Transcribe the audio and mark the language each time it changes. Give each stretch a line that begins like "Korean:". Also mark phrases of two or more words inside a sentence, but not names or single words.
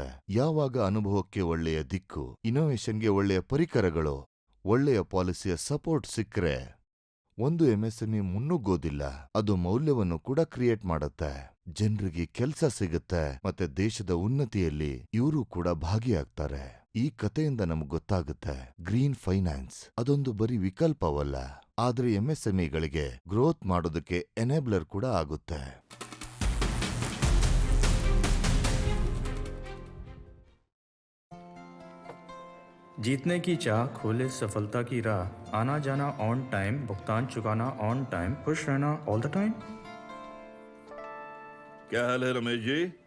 Kannada: ಯಾವಾಗ ಅನುಭವಕ್ಕೆ ಒಳ್ಳೆಯ ದಿಕ್ಕು, ಇನ್ನೋವೇಷನ್ಗೆ ಒಳ್ಳೆಯ ಪರಿಕರಗಳು, ಒಳ್ಳೆಯ ಪಾಲಿಸಿಯ ಸಪೋರ್ಟ್ ಸಿಕ್ಕರೆ ಒಂದು MSME ಮುನ್ನುಗ್ಗೋದಿಲ್ಲ, ಅದು ಮೌಲ್ಯವನ್ನು ಕೂಡ ಕ್ರಿಯೇಟ್ ಮಾಡುತ್ತೆ. ಜನರಿಗೆ ಕೆಲಸ ಸಿಗುತ್ತೆ ಮತ್ತೆ ದೇಶದ ಉನ್ನತಿಯಲ್ಲಿ ಇವರು ಕೂಡ ಭಾಗಿಯಾಗ್ತಾರೆ. ಈ ಕಥೆಯಿಂದ ನಮ್ಗೆ ಗೊತ್ತಾಗುತ್ತೆ,
English: green finance
Kannada: ಅದೊಂದು ಬರೀ ವಿಕಲ್ಪವಲ್ಲ, ಆದ್ರೆ MSMEಗಳಿಗೆ ಗ್ರೋತ್ ಮಾಡೋದಕ್ಕೆ ಎನೇಬ್ಲರ್ ಕೂಡ ಆಗುತ್ತೆ.
Hindi: जीतने की चाह खोले सफलता की राह, आना जाना
English: on time,
Hindi: भुगतान चुकाना
English: on time,
Hindi: खुश रहना
English: all the time.
Hindi: क्या हाल है रमेश जी?